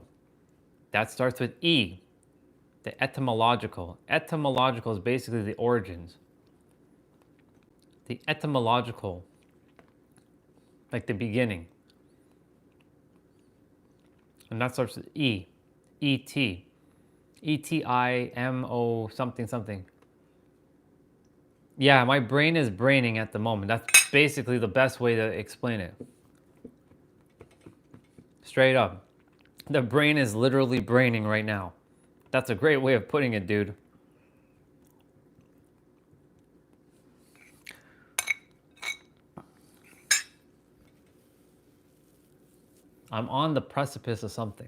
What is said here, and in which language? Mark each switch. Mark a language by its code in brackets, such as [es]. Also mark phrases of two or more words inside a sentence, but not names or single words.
[en] That starts with E. The etymological. Etymological is basically the origins. The etymological, like the beginning. And that starts with E. E-T. E-T-I-M-O something something. Yeah, my brain is braining at the moment. That's basically the best way to explain it. Straight up. The brain is literally braining right now. That's a great way of putting it, dude. I'm on the precipice of something.